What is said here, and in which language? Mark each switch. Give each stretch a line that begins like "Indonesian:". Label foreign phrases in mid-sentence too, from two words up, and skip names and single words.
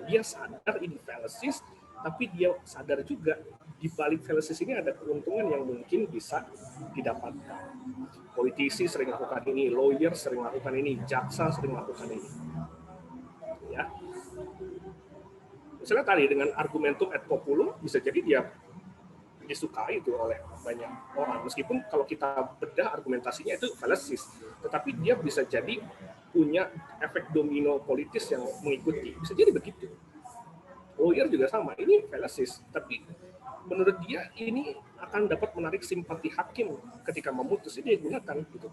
Indonesian: Dia sadar ini fallacies, tapi dia sadar juga di balik fallacies ini ada keuntungan yang mungkin bisa didapatkan. Politisi sering lakukan ini, lawyer sering lakukan ini, jaksa sering lakukan ini. Ya. Misalnya tadi dengan
Latin: argumentum ad populum
Indonesian: bisa jadi dia disukai itu oleh banyak orang. Meskipun kalau kita bedah argumentasinya itu fallacies, tetapi dia bisa jadi punya efek domino politis yang mengikuti. Bisa jadi begitu. Lawyer juga sama, ini fallacies, tapi menurut dia ini akan dapat menarik simpati hakim ketika memutus, ini digunakan gitu.